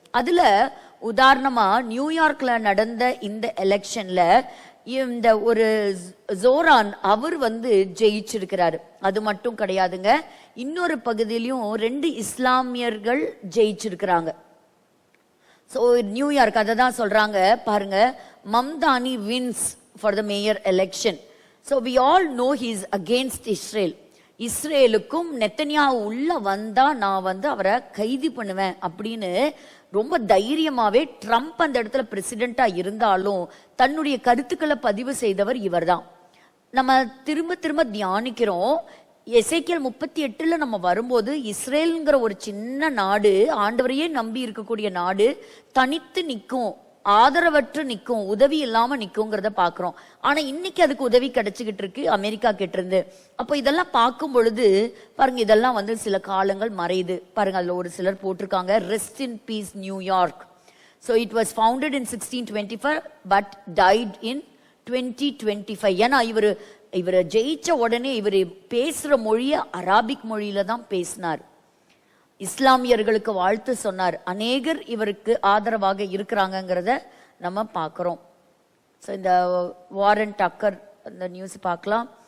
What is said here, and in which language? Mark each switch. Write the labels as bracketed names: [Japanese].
[Tamil] அதுல உதாரணமா நியூயார்க்ல நடந்த இந்த எலெக்ஷன்ல இந்த ஒரு ஜோரான் அவர் வந்து ஜெயிச்சிருக்கிறாரு. அது மட்டும் கிடையாதுங்க, இன்னொரு பகுதியிலையும் 2 இஸ்லாமியர்கள் ஜெயிச்சிருக்கிறாங்க. சோ நியூயார்க் அதை தான் சொல்றாங்க பாருங்க, Mamdani [English] Wins for the mayor election. So we all know he is against Israel. [Tamil] இஸ்ரேலுக்கும் நெத்தன்யாஹு உள்ள வந்தா நான் வந்து அவரை கைது பண்ணுவேன் அப்படின்னு ரொம்ப தைரியமாவே ட்ரம்ப் அந்த இடத்துல பிரசிடென்டா இருந்தாலும் தன்னுடைய கருத்துக்களை பதிவு செய்தவர் இவர்தான். நம்ம திரும்ப திரும்ப தியானிக்கிறோம். எசேக்கியேல் 38ல நம்ம வரும்போது இஸ்ரேல்ங்கிற ஒரு சின்ன நாடு, ஆண்டவரையே நம்பி இருக்கக்கூடிய நாடு, தனித்து நிற்கும், ஆதரவற்று நிற்கும், உதவி இல்லாம நிற்குங்கிறத பாக்குறோம். ஆனா இன்னைக்கு அதுக்கு உதவி கிடைச்சுக்கிட்டு இருக்கு அமெரிக்கா கிட்ட இருந்து. அப்போ இதெல்லாம் பார்க்கும் பொழுது பாருங்க, இதெல்லாம் வந்து சில காலங்கள் மறையுது பாருங்க. அதுல ஒரு சிலர் போட்டிருக்காங்க [English] Rest in peace New York. So it was founded in 1625 but died in 2025. [Tamil] ஏன்னா இவர் ஜெயிச்ச உடனே இவர் பேசுற மொழிய அராபிக் மொழியில தான் பேசினார். இஸ்லாமியர்களுக்கு வாழ்த்து சொன்னார். அநேகர் இவருக்கு ஆதரவாக இருக்கிறாங்கிறத நம்ம பார்க்கிறோம். ஸோ இந்த வாரன் டக்கர் அந்த நியூஸ் பார்க்கலாம்.